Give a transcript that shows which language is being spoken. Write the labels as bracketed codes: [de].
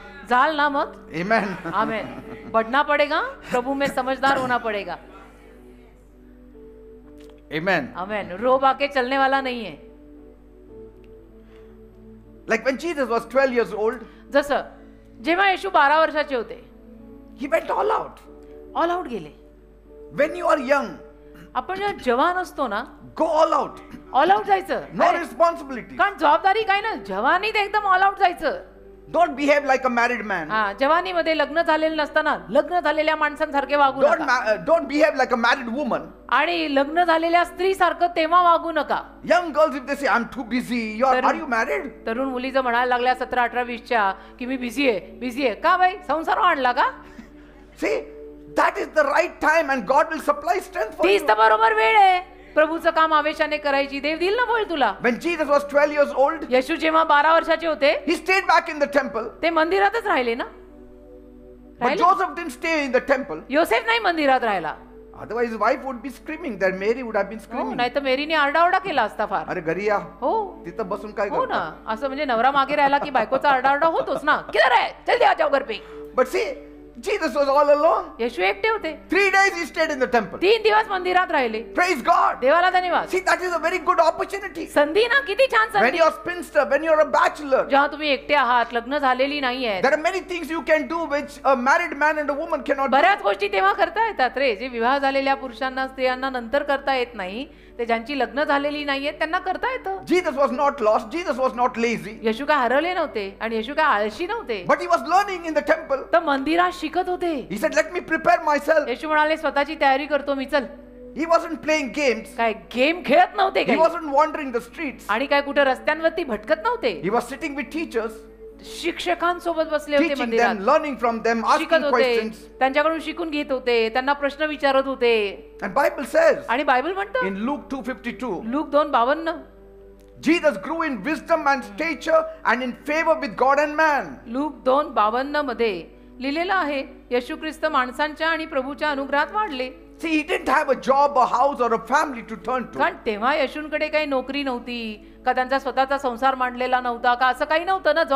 [mr] जाल ना मग. [en] Amen. [mr] आमेन. [hi] बढ़ना पड़ेगा, प्रभु में समझदार होना पड़ेगा. [en] Amen. [mr] आमेन. [hi] रो बाके चलने वाला नहीं है. [en] Like when Jesus was 12 years old, [mr] जसं जेव्हा येशू 12 वर्षाचे होते, [en] he went all out. [mr] All out गेले. [en] When you are young, [mr] आपण जेव्हा जवान असतो ना, [en] go all out. [mr] All out जायचं. [en] No responsibility. [mr] कारण जबाबदारी काय ना, जवानीत एकदम ऑल आउट जायचं. [en] Don't behave like a married man. [mr] हा, जवानीमध्ये लग्न झालेलं नसताना लग्न झालेल्या माणसांसारखे वागू नका. [en] Don't behave like a married woman. [mr] आणि लग्न झालेल्या स्त्री सारखं तेव्हा वागू नका. [en] Young girls, if they say, I'm too busy, are you married? [mr] तरुण मुली जर म्हणायला लागल्या 17, 18, 20च्या की मी बिझी आहे. का बाई, संसार आणला का? [en] See, that is the right time and God will supply strength for you. [mr] तीच तर बरोबर वेळ आहे प्रभूचं काम आवेशाने करायची. देव दिल ना बोल तुला. [en] When Jesus was 12 years old, [mr] येशू जेव्हा 12 वर्षाचे होते, [en] he stayed back in the temple. [mr] ते मंदिरातच राहिले ना. [en] But Joseph didn't stay in the temple. [mr] योसेफ नाही मंदिरात राहिला. [en] Otherwise his wife would be screaming. That Mary would have been [mr] हो, [en] screaming. [mr] नाही तर मेरीने आरडाओरडा केला असता फार. अरे घरी या. हो, तिथं बसून काय हो ना. करता? असं म्हणजे नवरा मागे राहिला की बायकोचा आरडाओरडा होतोच ना. [hi] किधर है, जल्दी आ जाओ घर पे. [en] But see, Jesus was all alone. [mr] येशू एकटे होते. [en] 3 days he stayed in the temple. [mr] 3 दिवस मंदिरात राहिले. [en] Praise God. [mr] देवाला धन्यवाद. [en] See, that is a very good opportunity. [mr] संधी ना, किती छान [en] When [mr] संधी. [en] you're a spinster, when you're a bachelor, [mr] जेव्हा तुम्ही एकटे आहात, लग्न झालेली नाहीये, [en] there are many things you can do which a married man and a woman cannot do. [mr] बऱ्याच गोष्टी तेव्हा करता येतात रे. जे विवाह झालेल्या पुरुषांना स्त्रियांना नंतर करता येत नाही, ते ज्यांची लग्न झालेली नाहीये त्यांना करता येतं. [en] Jesus was not lost. Jesus was not lazy. [mr] येशू काय हरवले नव्हते आणि येशू काय आळशी नव्हते. [en] But he was learning in the temple. [mr] तर मंदिरात शिकत होते. [en] He said, let me prepare myself. [mr] येशू म्हणाले स्वतःची तयारी करतो मी. चल. [en] He wasn't playing games. [mr] काय गेम खेळत नव्हते [en] He [mr] काय, [en] wasn't wandering the streets. [mr] आणि काय कुठे रस्त्यांवरती भटकत नव्हते. [en] He was sitting with teachers, [mr] शिक्षकांसोबत बसले होते [en] teaching [mr] मंदिरात. [en] them, learning from them, [mr] शिकत [en] asking [mr] होते, [en] questions. [mr] त्यांच्याकडून शिकून घेत होते, त्यांना प्रश्न विचारत होते. [en] And Bible says [mr] आणि बायबल म्हणतं [en] in Luke 2:52, [mr] look 2:52, [en] Jesus grew in wisdom and stature and in favor with God and man. [mr] Look 2:52 मध्ये लिहिलेलं आहे, येशू ख्रिस्त माणसांच्या आणि प्रभूच्या अनुग्रहात वाढले. [en] See, he didn't have a job, a house, or a family to turn to. [mr] कारण तेव्हा येशूंकडे काही नोकरी नव्हती का, त्यांचा स्वतःचा संसार मांडलेला नव्हता का, असं काही नव्हतं ना.